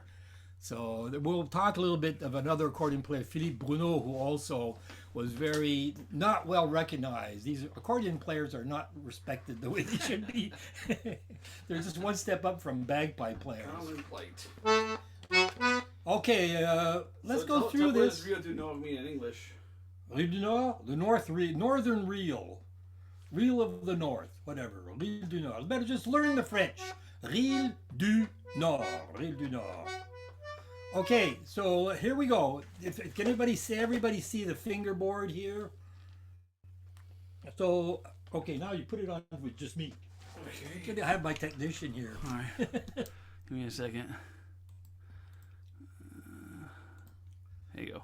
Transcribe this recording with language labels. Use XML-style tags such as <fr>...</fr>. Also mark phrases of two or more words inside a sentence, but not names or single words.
<en>So we'll talk a little bit of another accordion player, Philippe Bruneau, who also was very not well recognized. These accordion players are not respected the way they should be. They're just one step up from bagpipe players. Common plight. Okay, let's go through this. What does Rille du Nord mean in English? Rille du Nord, the northern reel. Reel of the North, whatever. Rille du Nord. Better just learn the French. Rille du Nord. Rille du Nord. Okay, so here we go. Can everybody see the fingerboard here? So, okay, now you put it on with just me. Okay. I have my technician here. All right. Give me a second. There you go.</en>